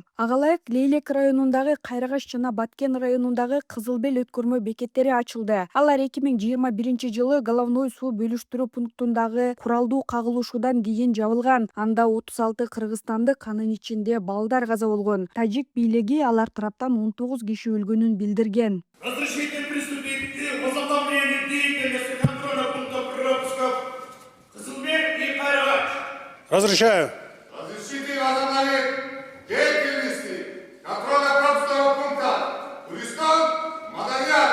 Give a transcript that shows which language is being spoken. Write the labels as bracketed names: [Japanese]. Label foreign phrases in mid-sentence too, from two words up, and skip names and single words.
[Kyrgyz] Ага ылайык Лейлек районундагы Кайрагаш жана Баткен районундагы Кызыл Бел өткөрмө бекеттери ачылды. Алар 2021-жылы головной суу бөлүштүрүү пунктундагы куралдуу кагылышуудан кийин жабылган. Анда 36 кыргызстандык, анын ичинде балдар каза болгон. Тажик бийлиги алар тараптан 19 киши өлгөнүн билдирген. [Russian] Разрешите приступить к возобновлению деятельности контроля пунктов пропусков Кызылбек и Кайрагаш. Разрешаю. Разрешите возобновить деятельности контроля пропускного пункта Туристан, Мадарьян.